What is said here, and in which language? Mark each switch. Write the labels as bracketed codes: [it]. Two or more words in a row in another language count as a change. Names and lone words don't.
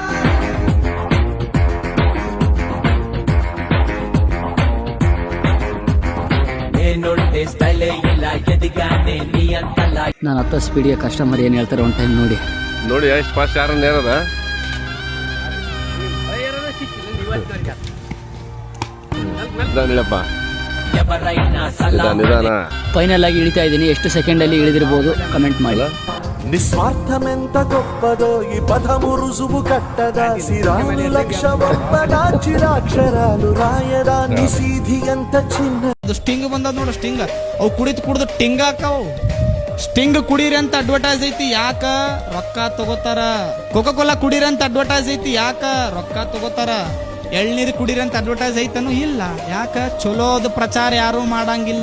[kn] ನಾನು ಹತ್ತ ಸ್ಪೀಡಿಗೆ ಕಸ್ಟಮರ್ ಏನು ಹೇಳ್ತಾರೆ ಒಂದು ಟೈಮ್ ನೋಡಿ ಎಷ್ಟು ಫಾಸ್ಟ್ ಯಾರನ್ನ ಏರದ ಫೈನಲ್ ಆಗಿ ಇಳಿತಾ ಇದ್ದೀನಿ. ಎಷ್ಟು ಸೆಕೆಂಡಲ್ಲಿ ಇಳಿದಿರ್ಬೋದು ಕಮೆಂಟ್ ಮಾಡಿ. [te] నిస్వార్థమెంత గొప్పదో ఈ పదము రుజువు కట్టదా సిరాలు లక్ష ఒప్పదా చిరాక్షరాలు రాయదా నిసీధి ఎంత చిన్న [kn] ಅದು ಸ್ಟಿಂಗ್ ಬಂದದ ನೋಡು. ಸ್ಟಿಂಗ್ ಅವು ಕುಡಿದು ಟಿಂಗ್ ಹಾಕವು. ಸ್ಟಿಂಗ್ ಕುಡೀರಿ ಅಂತ ಅಡ್ವರ್ಟೈಸ್ ಐತಿ, ಯಾಕ ರೊಕ್ಕ ತಗೋತಾರ. ಕೋಕಾ ಕೋಲಾ ಕುಡೀರಿ ಅಂತ ಅಡ್ವರ್ಟೈಸ್ ಐತಿ, ಯಾಕ ರೊಕ್ಕ ತಗೋತಾರ. ಎಳ್ನೀರು ಕುಡೀರಿ ಅಂತ ಅಡ್ವರ್ಟೈಸ್ ಐತನು ಇಲ್ಲ, ಯಾಕ ಚಲೋದು ಪ್ರಚಾರ ಯಾರು ಮಾಡಂಗಿಲ್ಲ.